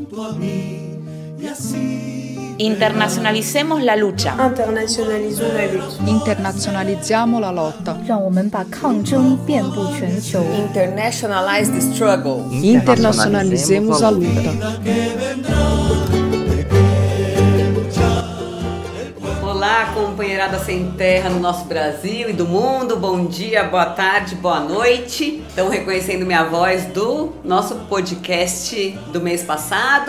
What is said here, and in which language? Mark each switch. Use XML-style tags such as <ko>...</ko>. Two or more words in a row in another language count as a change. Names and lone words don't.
<es>Internacionalicemos la lucha.</es> <fr>Internationalisons la lutte.</fr> <it>Internazionalizziamo la lotta.</it> <zh>让我们把抗争遍布全球。</zh> <en>Internationalize the struggle.</en> <pt>Internazionalizzemos a luta. Olá, companheirada sem terra no nosso Brasil e do mundo. Bom dia, boa tarde, boa noite. Estão reconhecendo minha voz do nosso podcast do mês passado.</pt>